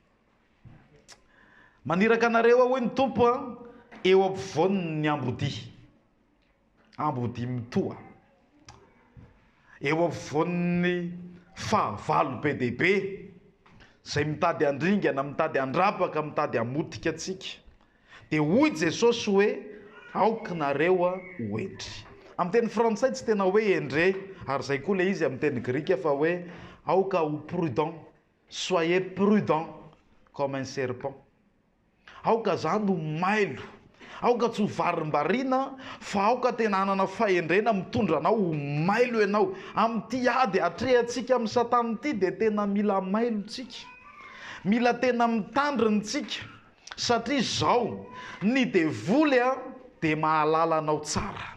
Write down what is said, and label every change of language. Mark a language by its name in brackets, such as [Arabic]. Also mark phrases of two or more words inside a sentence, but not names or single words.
[Malagasy] Maniraka anareo hoy ny tompo eo ampovoan'ny ambodia mitoa, eo ampovoan'ny fahavalo be dehibe zay mitady andringana, mitady andrapaka, mitady hamotika atsika. Dia hoy Jesosy hoe aoka nareo hoendry. Amin'ny teny frantsay tsy tena hoe endre, ary zay koa le izy amin'ny teny grika fa hoe aoka ho prudent, [French] soyez prudent comme un serpent. [Malagasy] Aoka zany ho mailo, aoka tsy ho varimbariana, fa aoka tena hanana fahendrena mitondra anao ho mailo ianao. Amin'ity ady atrehantsika amin'ny Satana ity dia tena mila mailo tsika, mila tena mitandrina tsika, satria zao ny devoly dia mahalala anao tsara.